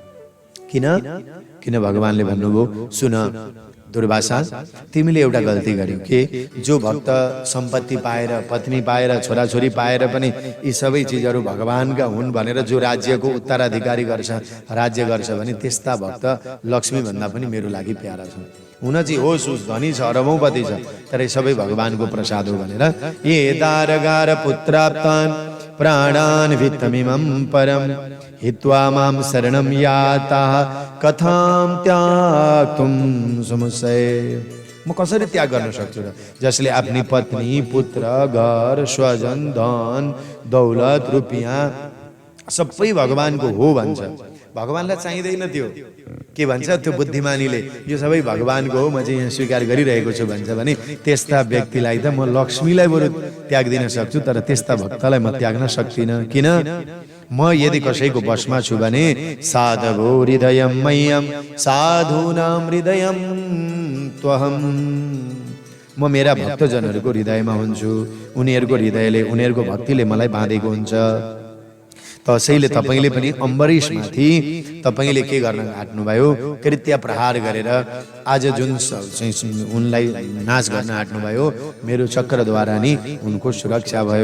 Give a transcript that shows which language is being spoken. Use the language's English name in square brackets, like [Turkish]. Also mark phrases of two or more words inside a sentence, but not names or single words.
[Nepali] किन भगवानले भन्नुभयो, सुन दुर्वासा, तिमीले एउटा गल्ती गर्यौ के, जो भक्त सम्पत्ति पाएर, पत्नी पाएर, छोराछोरी पाएर पनि यी सबै चिजहरू भगवानका हुन् भनेर जो राज्यको उत्तराधिकारी गर्छ, राज्य गर्छ भने त्यस्ता भक्त लक्ष्मी भन्दा पनि मेरो लागि प्यारा छन्। हुन चाहिँ होस् धनी छ, अरबौँपति छ, तर सबै भगवानको प्रसाद हो भनेर [Sanskrit] ये दारगार पुत्राप्तान् प्राणान् वित्तमिमं परम हित्वा मां शरणं याताः कथां त्यागतुं समुच्चये। [Nepali] म कसरी त्याग गर्न सक्छु र? जसले आफ्नी पत्नी, पुत्र, घर, स्वजन, धन, दौलत, रुपियाँ सबै भगवानको हो भन्छ। भगवानलाई चाहिँदैन त्यो। के भन्छ त्यो बुद्धिमानीले, यो सबै भगवानको हो, म चाहिँ यहाँ स्वीकार गरिरहेको छु भन्छ भने त्यस्ता व्यक्तिलाई त म लक्ष्मीलाई बरु त्याग दिन सक्छु, तर त्यस्ता भक्तलाई म त्याग्न सक्दिनँ। किन? म यदि कसैको वशमा छु भने [Sanskrit] साधवो हृदयं मह्यं साधूनां हृदयं त्वहम्। [Nepali] म मेरा भक्तजनहरूको हृदयमा हुन्छु, उनीहरूको हृदयले, उनीहरूको भक्तिले मलाई बाँधेको हुन्छ। त्यसैले तपाईले पनि अम्बरीशमाथि तपाईले के गर्न आँट्नुभयो, कृत्य प्रहार गरेर आज जुन उनलाई नाश गर्न आँट्नुभयो, मेरो चक्रद्वारा नि उनको सुरक्षा भयो।